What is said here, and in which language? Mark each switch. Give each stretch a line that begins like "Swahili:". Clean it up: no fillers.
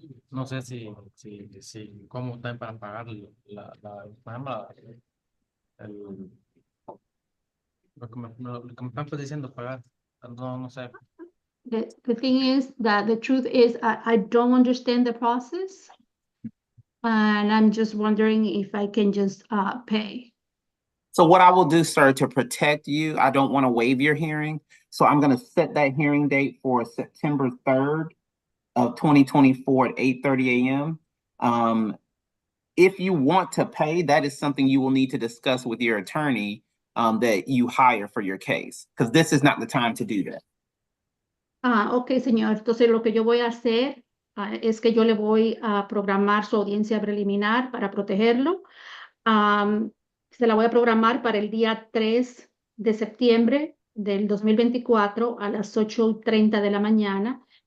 Spanish: No sé si cómo están para pagar ¿cómo se llama? El, lo que me están diciendo pagar. No sé.
English: The thing is that the truth is I don't understand the process. And I'm just wondering if I can just pay. So what I will do, sir, to protect you, I don't want to waive your hearing. So I'm going to set that hearing date for September 3rd of 2024 at 8:30 a.m. If you want to pay, that is something you will need to discuss with your attorney that you hire for your case, because this is not the time to do that.
Spanish: Ok, señor. Entonces lo que yo voy a hacer es que yo le voy a programar su audiencia preliminar para protegerlo. Se la voy a programar para el día 3 de septiembre del 2024 a las 8:30 de la mañana.